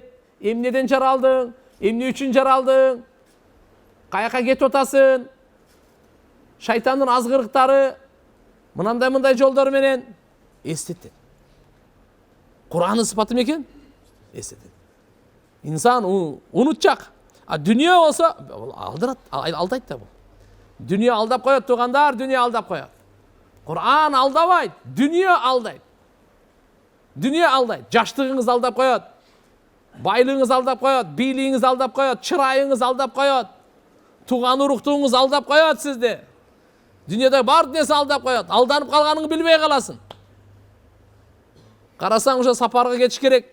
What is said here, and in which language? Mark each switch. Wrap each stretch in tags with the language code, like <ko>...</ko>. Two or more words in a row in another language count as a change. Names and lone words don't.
<ky>Эмнеден жаралдың, эмне үчүн жаралдың, каяка кетип атасың, шайтандын азгырыктары мындай жолдор менен эстетет. Кур'андын сыпаты мекен? Эстетет. Инсан унутчак. А дүние болсо алдырат, алдайт да бул. Дүние алдап коет, туугандар, дүние алдап коет. Кур'ан алдабайт, дүние алдайт. Дүние алдайт. Жаштыгыңыз алдап коет. Байлығыңыз алдап коет, бийлигиңиз алдап коет, чырайыңыз алдап коет. Туган уруктуңуз алдап коет сизди. Дүниеде бар нерсе алдап коет. Алданып калганыңды билбей каласың. Карасаң уже сапарга кетиш керек.</ky>